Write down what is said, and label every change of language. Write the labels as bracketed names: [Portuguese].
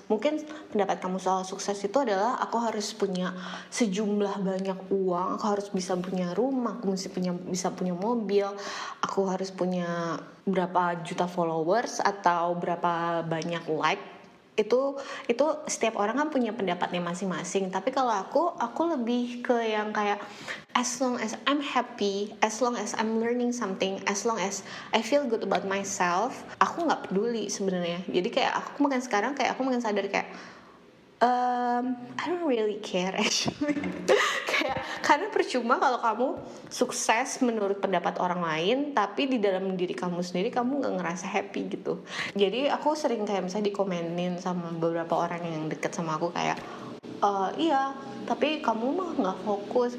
[Indonesian] Mungkin pendapat kamu soal sukses itu adalah aku harus punya sejumlah banyak uang, aku harus bisa punya rumah, aku bisa punya mobil, aku harus punya berapa juta followers atau berapa banyak like. Itu setiap orang kan punya pendapatnya masing-masing. Tapi kalau aku lebih ke yang kayak [English] as long as I'm happy, as long as I'm learning something, as long as I feel good about myself, [Indonesian] aku nggak peduli sebenarnya. Jadi kayak aku makin sadar kayak [English] I don't really care actually. [Indonesian] Kayak karena percuma kalau kamu sukses menurut pendapat orang lain, tapi di dalam diri kamu sendiri kamu nggak ngerasa happy gitu. Jadi aku sering kayak misalnya dikomenin sama beberapa orang yang deket sama aku kayak iya, tapi kamu mah nggak fokus.